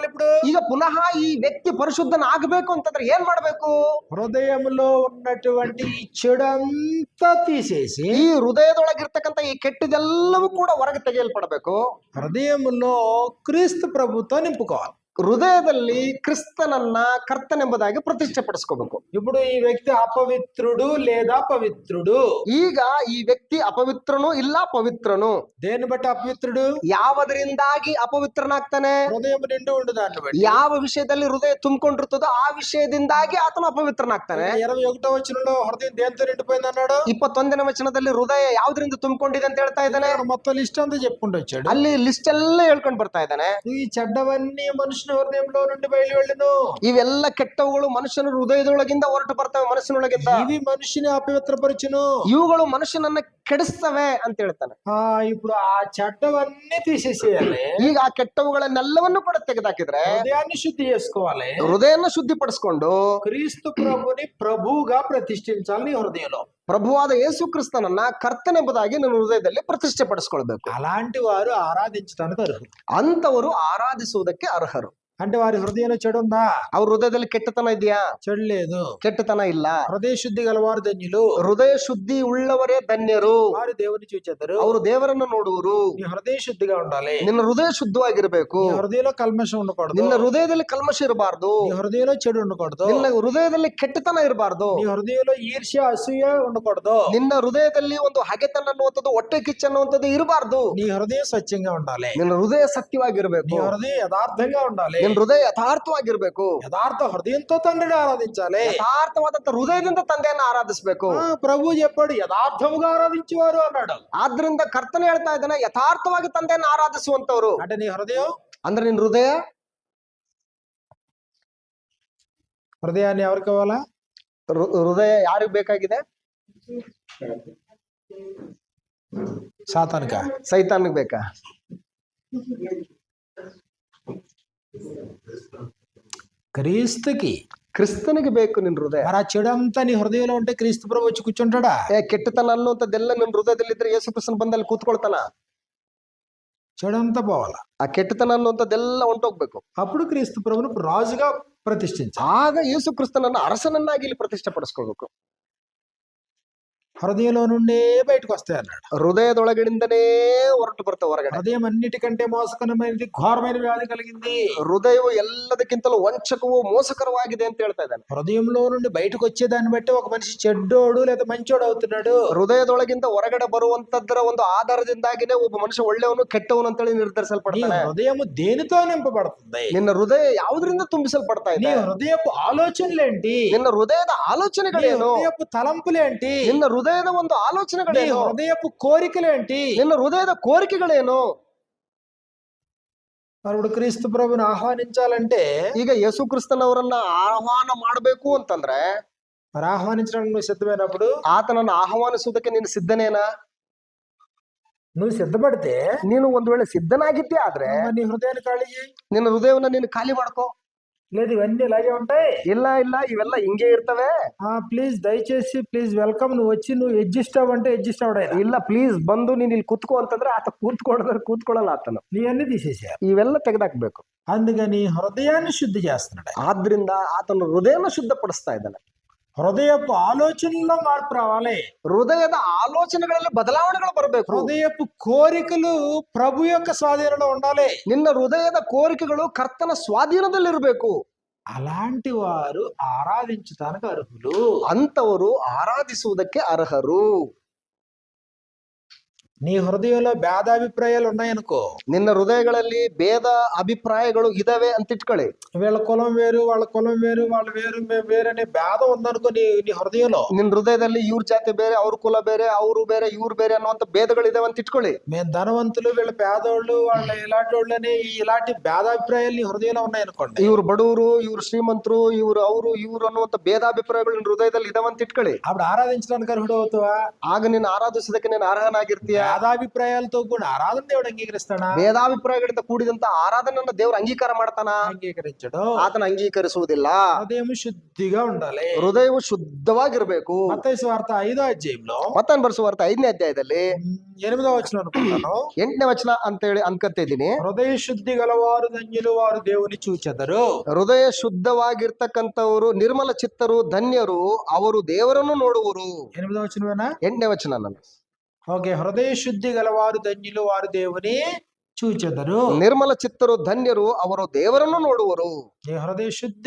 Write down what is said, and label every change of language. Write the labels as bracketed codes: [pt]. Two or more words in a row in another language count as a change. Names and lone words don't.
[te] ఇప్పుడు [kn] ಈಗ ಪುನಃ ಈ ವ್ಯಕ್ತಿ ಪರಿಶುದ್ಧನಾಗಬೇಕು ಅಂತಂದ್ರೆ ಏನ್ ಮಾಡ್ಬೇಕು? [te] హృదయంలో ఉన్నటువంటి ఈ చెడంతా తీసేసి [kn] ಈ ಹೃದಯದೊಳಗಿರ್ತಕ್ಕಂಥ ಈ ಕೆಟ್ಟದೆಲ್ಲವೂ ಕೂಡ ಹೊರಗೆ ತೆಗೆಯಲ್ಪಡಬೇಕು. [te] హృదయంలో క్రీస్తు ప్రభుతో నింపుకోవాలి. [kn] ಹೃದಯದಲ್ಲಿ ಕ್ರಿಸ್ತನನ್ನ ಕರ್ತನೆಂಬುದಾಗಿ ಪ್ರತಿಷ್ಠೆಪಡಿಸ್ಕೋಬೇಕು. [te] ఇప్పుడు ఈ వ్యక్తి అపవిత్రుడు లేదా పవిత్రుడు? [kn] ಈಗ ಈ ವ್ಯಕ್ತಿ ಅಪವಿತ್ರನು ಇಲ್ಲ ಪವಿತ್ರನು. [te] దేన్ని బట్టి అపవిత్రుడు? [kn] ಯಾವುದರಿಂದಾಗಿ ಅಪವಿತ್ರನಾಗ್ತಾನೆ? [te] హృదయం నిండి ఉండు దాన్ని బట్టి. [kn] ಯಾವ ವಿಷಯದಲ್ಲಿ ಹೃದಯ ತುಂಬಿಕೊಂಡಿರ್ತದೋ ಆ ವಿಷಯದಿಂದಾಗಿ ಆತನು ಅಪವಿತ್ರನಾಗ್ತಾನೆ. [te] 21వ వచనంలో హృదయం దేంతో నిండిపోయింది అన్నాడు. [kn] 21ನೇ ವಚನದಲ್ಲಿ ಹೃದಯ ಯಾವ್ದ್ರಿಂದ ತುಂಬಿಕೊಂಡಿದೆ ಅಂತ ಹೇಳ್ತಾ ಇದ್ದಾನೆ. [te] మొత్తం లిస్ట్ అంతా చెప్పుకుంటూ వచ్చాడు. [kn] ಅಲ್ಲಿ ಲಿಸ್ಟ್ ಎಲ್ಲ ಹೇಳ್ಕೊಂಡು ಬರ್ತಾ ಇದ್ದಾನೆ. [te] ఈ చెడ్డవన్నీ మనుషుని మనుషుని హృదయంలో నుండి బయలు వెళ్ళును. [kn] ಇವೆಲ್ಲ ಕೆಟ್ಟವುಗಳು ಮನುಷ್ಯನ ಹೃದಯದೊಳಗಿಂದ ಹೊರಟು ಬರ್ತವೆ, ಮನಸ್ಸಿನೊಳಗಿಂದ. [te] ఇవి మనిషిని అపవిత్రపరచును. [kn] ಇವುಗಳು ಮನುಷ್ಯನನ್ನ ಕೆಡಿಸ್ತವೆ ಅಂತ ಹೇಳ್ತಾನೆ. [te] ఇప్పుడు ఆ చెడ్డవన్నీ తీసేసేయాలి. [kn] ಈಗ ಆ ಕೆಟ್ಟವುಗಳನ್ನೆಲ್ಲವನ್ನು ಕೂಡ ತೆಗೆದಾಕಿದ್ರೆ [te] హృదయాన్ని శుద్ధి చేసుకోవాలి. [kn] ಹೃದಯನ ಶುದ್ಧಿಪಡಿಸ್ಕೊಂಡು [te] క్రీస్తు ప్రభుని ప్రభువుగా ప్రతిష్ఠించాలి నీ హృదయంలో. [kn] ಪ್ರಭುವಾದ ಯೇಸು ಕ್ರಿಸ್ತನನ್ನ ಕರ್ತನೆಂಬುದಾಗಿ ನನ್ನ ಹೃದಯದಲ್ಲಿ ಪ್ರತಿಷ್ಠೆ ಪಡಿಸ್ಕೊಳ್ಬೇಕು. [te] అలాంటి వారు ఆరాధించడానికి అర్హులు. [kn] ಅಂತವರು ಆರಾಧಿಸುವುದಕ್ಕೆ ಅರ್ಹರು. [te] అంటే వారి హృదయంలో చెడు ఉందా? [kn] ಅವ್ರ ಹೃದಯದಲ್ಲಿ ಕೆಟ್ಟತನ ಇದೆಯಾ? [te] చెడు లేదు. [kn] ಕೆಟ್ಟತನ ಇಲ್ಲ. [te] హృదయ శుద్ధి గలవారు ధన్యులు. [kn] ಹೃದಯ ಶುದ್ಧಿ ಉಳ್ಳವರೇ ಧನ್ಯರು. [te] వారు దేవుని చూచెదరు. [kn] ಅವರು ದೇವರನ್ನ ನೋಡುವರು. [te] నీ హృదయ శుద్ధిగా ఉండాలి. [kn] ನಿನ್ನ ಹೃದಯ ಶುದ್ಧವಾಗಿರ್ಬೇಕು. [te] నీ హృదయంలో కల్మషం ఉండకూడదు. [kn] ನಿನ್ನ ಹೃದಯದಲ್ಲಿ ಕಲ್ಮಶ ಇರಬಾರ್ದು. [te] నీ హృదయంలో చెడు ఉండకూడదు. [kn] ನಿನ್ನ ಹೃದಯದಲ್ಲಿ ಕೆಟ್ಟತನ ಇರಬಾರ್ದು. [te] నీ హృదయంలో ఈర్ష్య అసూయ ఉండకూడదు. [kn] ನಿನ್ನ ಹೃದಯದಲ್ಲಿ ಒಂದು ಹಗೆತನ ಅನ್ನುವಂಥದ್ದು, ಹೊಟ್ಟೆ ಕಿಚ್ಚು ಅನ್ನುವಂಥದ್ದು ಇರಬಾರ್ದು. [te] నీ హృదయం స్వచ్ఛంగా ఉండాలి. [kn] ನಿನ್ನ ಹೃದಯ ಸತ್ಯವಾಗಿರ್ಬೇಕು. [te] నీ హృదయం యథార్థంగా ఉండాలి. [kn] ನಿನ್ನ ಹೃದಯ ಯಥಾರ್ಥವಾಗಿರ್ಬೇಕು. [te] యథార్థ హృదయంతో తండ్రిని ఆరాధించాలి. [kn] ಯಥಾರ್ಥವಾದಂತ ಹೃದಯದಿಂದ ತಂದೆಯನ್ನ ಆರಾಧಿಸಬೇಕು. [te] ప్రభు చెప్పాడు యథార్థముగా ఆరాధించేవారు అన్నాడు. [kn] ಆದ್ರಿಂದ ಕರ್ತನ ಹೇಳ್ತಾ ಇದ್ದಾನೆ, ಯಥಾರ್ಥವಾಗಿ ತಂದೆಯನ್ನ ಆರಾಧಿಸುವಂತವ್ರು. [te] అంటే నీ హృదయం, [kn] ಅಂದ್ರೆ ನಿನ್ ಹೃದಯ, [te] హృదయాన్ని ఎవరికి ఇవ్వాలా? [kn] ಹೃದಯ ಯಾರಿಗ್ ಬೇಕಾಗಿದೆ? [te] సాతానుక, [kn] ಸೈತಾನ್ಗ್ ಬೇಕಾ? [te] క్రీస్తుకి. [kn] ಕ್ರಿಸ್ತನಿಗೆ ಬೇಕು ನಿನ್ ಹೃದಯ. [te] మరి ఆ చెడు అంతా నీ హృదయంలో ఉంటే క్రీస్తు ప్రభు వచ్చి కూర్చుంటాడా? [kn] ಕೆಟ್ಟತನ ಅನ್ನುವಂಥದ್ದೆಲ್ಲ ನಿನ್ ಹೃದಯದಲ್ಲಿದ್ರೆ ಯೇಸು ಕ್ರಿಸ್ತನ ಬಂದಲ್ಲಿ ಕೂತ್ಕೊಳ್ತಾನ. [te] చెడు అంతా పోవాలా. [kn] ಆ ಕೆಟ್ಟತನ ಅನ್ನುವಂಥದ್ದೆಲ್ಲ ಹೊಂಟೋಗ್ಬೇಕು. [te] అప్పుడు క్రీస్తు ప్రభును రాజుగా ప్రతిష్ఠించాలి. [kn] ಆಗ ಯೇಸು ಕ್ರಿಸ್ತನನ್ನ ಅರಸನನ್ನಾಗಿ ಇಲ್ಲಿ ಪ್ರತಿಷ್ಠೆ ಪಡಿಸ್ಕೊಳ್ಬೇಕು. [te] హృదయంలో నుండే బయటకు వస్తాయి అన్నాడు. [kn] ಹೃದಯದೊಳಗಡೆಯಿಂದನೇ ಹೊರಟು ಬರ್ತಾವ ಹೊರಗಡೆ. [te] హృదయం అన్నిటికంటే మోసకరమైనది, ఘోరమైన వ్యాధి కలిగింది. [kn] ಹೃದಯವು ಎಲ್ಲದಕ್ಕಿಂತಲೂ ವಂಚಕವು ಮೋಸಕರವಾಗಿದೆ ಅಂತ ಹೇಳ್ತಾ ಇದ್ದಾನೆ. [te] హృదయంలో నుండి బయటకు వచ్చేదాన్ని బట్టి ఒక మనిషి చెడ్డోడు లేదా మంచోడు అవుతున్నాడు. [kn] ಹೃದಯದೊಳಗಿಂದ ಹೊರಗಡೆ ಬರುವಂತದ್ರ ಒಂದು ಆಧಾರದಿಂದಾಗಿನೇ ಒಬ್ಬ ಮನುಷ್ಯ ಒಳ್ಳೆಯವನು ಕೆಟ್ಟವನು ಅಂತೇಳಿ ನಿರ್ಧರಿಸಲ್ಪಡ್ತಾನೆ. [te] హృదయం దేనితో నింపబడుతుంది? [kn] ನಿನ್ನ ಹೃದಯ ಯಾವುದರಿಂದ ತುಂಬಿಸಲ್ಪಡ್ತಾ ಇದೆ? [te] నీ హృదయపు ఆలోచనలేంటి? [kn] ನಿನ್ನ ಹೃದಯದ [te] నీ [kn] ಆಲೋಚನೆಗಳೇನು? [te] హృదయపు తలంపులేంటి? [kn] ನಿನ್ನ ಹೃದಯದ ಒಂದು [te] నీ [kn] ಆಲೋಚನೆಗಳೇನು? [te] హృదయపు కోరికలేంటి? [kn] ನಿನ್ನ హృదಯದ ಕೋರಿಕೆಗಳೇನು? [te] ఇప్పుడు క్రీస్తు ప్రభుని ఆహ్వానించాలంటే, [kn] ಈಗ ಯೇಸು ಕ್ರಿಸ್ತನವರನ್ನ ಆಹ್ವಾನ ಮಾಡಬೇಕು ಅಂತಂದ್ರೆ, [te] మరి ఆహ్వానించడానికి నువ్వు సిద్ధమైనప్పుడు, [kn] ಆತನನ್ನು ಆಹ್ವಾನಿಸುವುದಕ್ಕೆ ನೀನು ಸಿದ್ಧನೇನಾ? [te] నువ్వు సిద్ధపడితే, [kn] ನೀನು ಒಂದು ವೇಳೆ ಸಿದ್ಧನಾಗಿದ್ದೆ ಆದ್ರೆ [te] మరి నీ హృదయాన్ని ఖాళీ చేయి. [kn] ನಿನ್ನ ಹೃದಯವನ್ನ ನೀನು ಖಾಲಿ ಮಾಡ್ಕೋ. [te] లేదు ఇవన్నీ ఇలాగే ఉంటాయి. [kn] ಇಲ್ಲ ಇಲ್ಲ, ಇವೆಲ್ಲ ಹಿಂಗೆ ಇರ್ತವೆ. [te] ప్లీజ్ దయచేసి [en] please welcome, [te] నువ్వు వచ్చి నువ్వు అడ్జస్ట్ అవ్వంటే అడ్జస్ట్ అవడాయి. [kn] ಇಲ್ಲ ಪ್ಲೀಸ್ ಬಂದು ನೀನ್ ಇಲ್ಲಿ ಕೂತ್ಕೋ ಅಂತಂದ್ರೆ ಆತ ಕೂತ್ಕೊಳ್ಳಲ್ಲ ಆತನು. [te] నీ అన్ని తీసేసారు. [kn] ಇವೆಲ್ಲ ತೆಗೆದಾಕ್ಬೇಕು. [te] అందుకని హృదయాన్ని శుద్ధి చేస్తున్నాడు. [kn] ಆದ್ರಿಂದ ಆತನು ಹೃದಯನ ಶುದ್ಧಪಡಿಸ್ತಾ ಇದ್ದಾನೆ. [te] హృదయపు ఆలోచనల్లో మార్పు రావాలి. [kn] ಹೃದಯದ ಆಲೋಚನೆಗಳಲ್ಲಿ ಬದಲಾವಣೆಗಳು ಬರಬೇಕು. [te] హృదయపు కోరికలు ప్రభు యొక్క స్వాధీనంలో ఉండాలి. [kn] ನಿನ್ನ ಹೃದಯದ ಕೋರಿಕೆಗಳು ಕರ್ತನ ಸ್ವಾಧೀನದಲ್ಲಿರಬೇಕು. [te] అలాంటి వారు ఆరాధించడానికి అర్హులు. [kn] ಅಂತವರು ಆರಾಧಿಸುವುದಕ್ಕೆ ಅರ್ಹರು. [te] నీ హృదయంలో భేదాభిప్రాయాలు ఉన్నాయనుకో, [kn] ನಿನ್ನ ಹೃದಯಗಳಲ್ಲಿ ಭೇದ ಅಭಿಪ್ರಾಯಗಳು ಇದಾವೆ ಅಂತ ಇಟ್ಕೊಳ್ಳಿ. [te] వీళ్ళ కులం వేరు, వాళ్ళ కులం వేరు, వాళ్ళు వేరు, మేము వేరు అనే భేదం ఉందనుకో నీ హృదయంలో. [kn] ನಿನ್ನ ಹೃದಯದಲ್ಲಿ ಇವ್ರ ಜಾತಿ ಬೇರೆ, ಅವ್ರ ಕುಲ ಬೇರೆ, ಅವರು ಬೇರೆ, ಇವ್ರು ಬೇರೆ ಅನ್ನುವಂತ ಭೇದಗಳು ಇದಾವೆ ಅಂತ ಇಟ್ಕೊಳ್ಳಿ. [te] మేము ధనవంతులు, వీళ్ళ పేదోళ్ళు, వాళ్ళ ఇలాంటి వాళ్ళని, ఇలాంటి భేదాభిప్రాయాలు నీ హృదయంలో ఉన్నాయనుకోండి. [kn] ಇವ್ರು ಬಡವರು, ಇವ್ರು ಶ್ರೀಮಂತರು, ಇವ್ರು ಅವರು ಇವ್ರು ಅನ್ನುವಂತ ಭೇದಾಭಿಪ್ರಾಯಗಳು ನಿನ್ನ ಹೃದಯದಲ್ಲಿ ಇದಾವೆ ಅಂತ ಇಟ್ಕೊಳ್ಳಿ. [te] అప్పుడు ఆరాధించడానికి అర్హుడు అవుతావా? [kn] ಆಗ ನೀನು ಆರಾಧಿಸೋದಕ್ಕೆ ನೀನು ಅರ್ಹನಾಗಿರ್ತೀಯ. [te] భేదాభిప్రాయాలతో కూడా ఆరాధన దేవుడు అంగీకరిస్తాడా? [kn] ಭೇದಾಭಿಪ್ರಾಯಗಳಿಂದ ಕೂಡಿದಂತ ಆರಾಧನೆಯನ್ನ ದೇವರು ಅಂಗೀಕಾರ ಮಾಡ್ತಾನ? [te] అంగీకరించడు. [kn] ಆತನ ಅಂಗೀಕರಿಸುವುದಿಲ್ಲ. [te] హృదయం శుద్ధిగా ఉండాలి. [kn] ಹೃದಯವು ಶುದ್ಧವಾಗಿರ್ಬೇಕು. [te] మత్తయి సువార్త 5వ అధ్యాయంలో [kn] ಮತ್ತಾಯನ ಬರೆಸುವಾರ್ತೆ 5ನೇ ಅಧ್ಯಾಯದಲ್ಲಿ [te] 8వ వచనం అనుకుంటాను, [kn] 8ನೇ ವಚನ ಅಂತೇಳಿ ಅನ್ಕತ್ತಾ ಇದ್ದೀನಿ. [te] హృదయ శుద్ధి గలవారు ధన్యులు, వారు దేవుని చూచెదరు. [kn] ಹೃದಯ ಶುದ್ಧವಾಗಿರ್ತಕ್ಕಂಥವರು ನಿರ್ಮಲ ಚಿತ್ತರು ಧನ್ಯರು, ಅವರು ದೇವರನ್ನು ನೋಡುವರು. [te] 8వ వచనమేనా? [kn] 8ನೇ ವಚನ ನಾನು. [te] ఓకే, హృదయ శుద్ధి గలవారు ధన్యులు, వారు దేవుని చూచెదరు. [kn] ನಿರ್ಮಲ ಚಿತ್ತರು ಧನ್ಯರು, ಅವರು ದೇವರನ್ನು ನೋಡುವರು. [te] నీ హృదయ శుద్ధి,